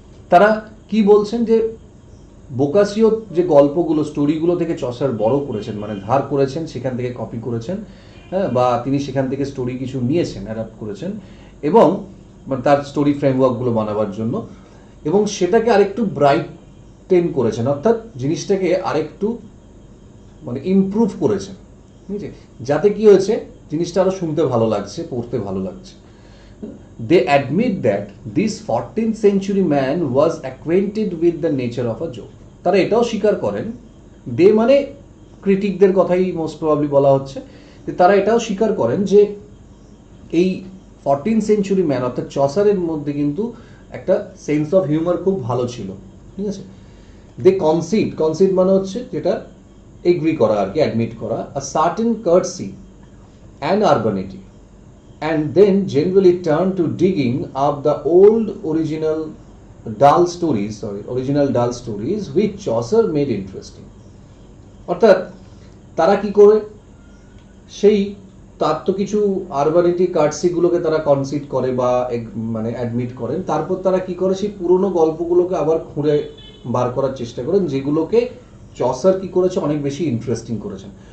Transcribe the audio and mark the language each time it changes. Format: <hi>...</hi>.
<bn>তারা কি বলছেন যে বোকাসিও যে গল্পগুলো, স্টোরিগুলো থেকে চসার বড় করেছেন, মানে ধার করেছেন, সেখান থেকে কপি করেছেন, হ্যাঁ, বা তিনি সেখান থেকে স্টোরি কিছু নিয়েছেন, অ্যাডাপ্ট করেছেন, এবং তার স্টোরি ফ্রেমওয়ার্কগুলো বানাবার জন্য, এবং সেটাকে আরেকটু ব্রাইটেন করেছেন, অর্থাৎ জিনিসটাকে আরেকটু মানে ইমপ্রুভ করেছেন, ঠিক আছে, যাতে কি হয়েছে, জিনিসটা আরো শুনতে ভালো লাগছে, পড়তে ভালো লাগছে।</bn> <en>They admit that this 14th century man was acquainted with the nature of a joke.</en> <bn>তারা এটাও স্বীকার করেন, দে মানে ক্রিটিকদের কথাই মোস্ট প্রবাবলি বলা হচ্ছে, যে তারা এটাও স্বীকার করেন যে এই 14th century ম্যান অর্থাৎ চসারের মধ্যে কিন্তু একটা সেন্স অফ হিউমার খুব ভালো ছিল, ঠিক আছে।</bn> <en>they কনসিড</en> <bn>মানে হচ্ছে যেটা এগ্রি করা আর কি, অ্যাডমিট করা,</bn> <en>a certain courtesy and urbanity, and then generally turn to digging up the original dull stories which Chaucer made interesting.</en> <bn>অর্থাৎ তারা কি করে, সেই তার তো কিছু আরবানিটি কার্টসিগুলোকে তারা কনসিড করে বা মানে অ্যাডমিট করেন, তারপর তারা কি করে সেই পুরনো গল্পগুলোকে আবার খুঁড়ে বার করার চেষ্টা করেন, যেগুলোকে চসার কি করেছে, অনেক বেশি ইন্টারেস্টিং করেছেন।</bn>